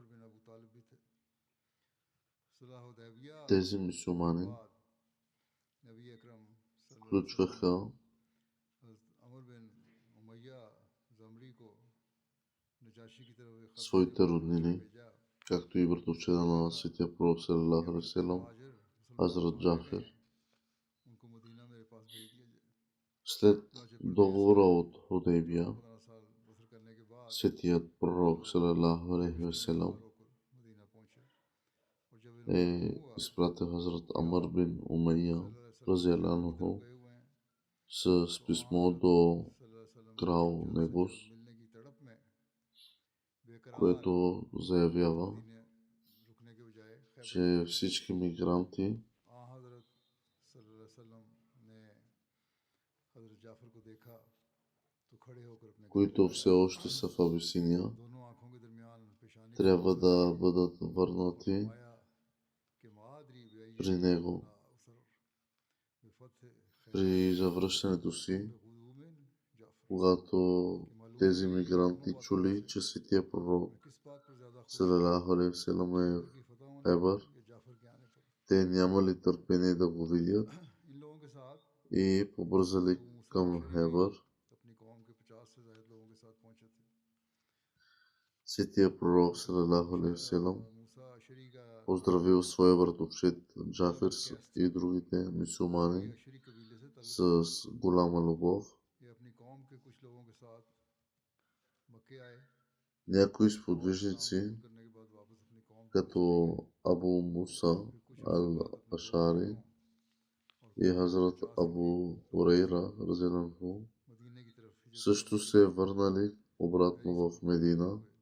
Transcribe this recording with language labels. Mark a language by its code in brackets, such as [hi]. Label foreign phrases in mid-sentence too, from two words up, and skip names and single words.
[bg] Тези мюсюлмани включваха своите роднини, както и братовчеда на светия пророк [ar] صلى الله عليه وسلم, [bg] Хазрат Джафер. След договора от Худейбия, светият пророк [ar] صلى الله عليه وسلم [bg] изпратил Хазрат Амр бин Умайя [ar] رضي الله عنه [bg] с писмо до крал Негус, което заявява, че всички мигранти, които все още са в Абисиния, трябва да бъдат върнати при него. При завръщането си, когато тези мигранти чули, че светия пророк [ar] صلى الله عليه وسلم [bg] е в Хебър, те нямали търпение да го видят и побързали към Хебър. Светия пророк [ar] صلى الله عليه وسلم [bg] поздравил своя братовчет Джафер и другите мюсюлмани с голяма любов. Някои сподвижници, като Абу Муса ал-Ашари и Хазрат Абу Хурейра [ar] رضي الله عنه, [bg] също се върнали обратно в Медина.